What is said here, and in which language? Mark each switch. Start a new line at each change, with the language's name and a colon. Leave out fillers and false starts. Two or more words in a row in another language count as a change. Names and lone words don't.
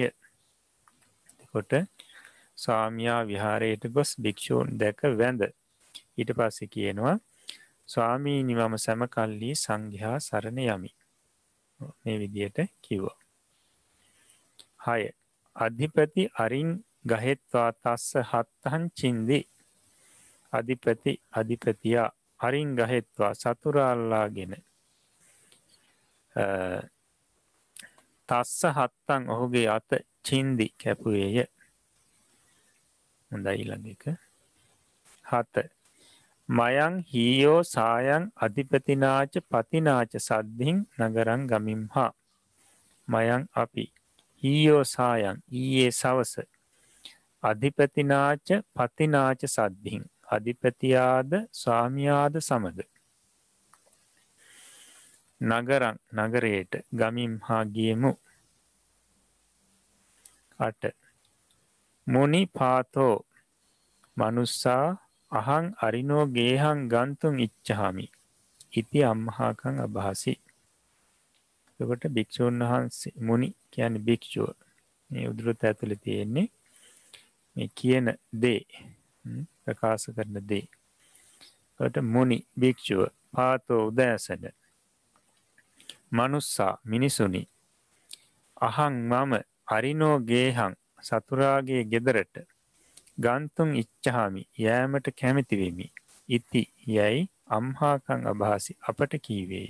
Sinhala: එතකොට ස්වාමියා විහාරයට ගොස් භික්ෂූන් දැක වැඳ ඊට පස්සේ කියනවා ස්වාමීනි මම සැමකල්හි සංඝයා සරණ යමි. මේ විදියට කිව්වා. 6.
Pali: අධිපති අරින් ගහෙත්වා තස්ස හත්තං චින්දි.
Sinhala: අධිපතියා
Pali: අරින් ගහෙත්වා
Sinhala: සතුරා අල්ලාගෙන
Pali: තස්ස හත්තං
Sinhala: ඔහුගේ අත චින්දි කැපුවේය. හොඳයි ඊළඟ එක. 7.
Pali: මයං හීයෝ සායං අධිපතිනාච පතිනාච සද්ධින් නගරං ගමිම්හා.
Sinhala: මයං අපි
Pali: හීයෝ සායං
Sinhala: ඊයේ සවස
Pali: අධිපතිනාච පතිනාච සද්ධින්
Sinhala: අධිපතියාද ස්වාමියාද සමග නගරං නගරයට ගමිම්හා ගියමු. 8.
Pali: මුනි පාතෝ මනුස්සා අහං අරිනෝ ගේහං ගන්තුන් ඉච්ඡාමි ඉති අම්මහාකං අභාසි.
Sinhala: එතකොට භික්ෂුන් වහන්සේ මුනි කියන්නේ භික්ෂුව. මේ උද්දෘත ඇතුලේ තියෙන්නේ මේ කියන දේ ප්‍රකාශ කරන දේ. එතකොට මුනි භික්ෂුව පාතෝ උදෑසන මනුස්සා මිනිසුනි අහං මම
Pali: අරිනෝ ගේහං
Sinhala: සතුරාගේ ගෙදරට
Pali: ගන්තුන් ඉච්ඡාමි
Sinhala: යෑමට කැමති වෙමි ඉති යයි
Pali: අම්හාකං අභාසි
Sinhala: අපට කීවේය.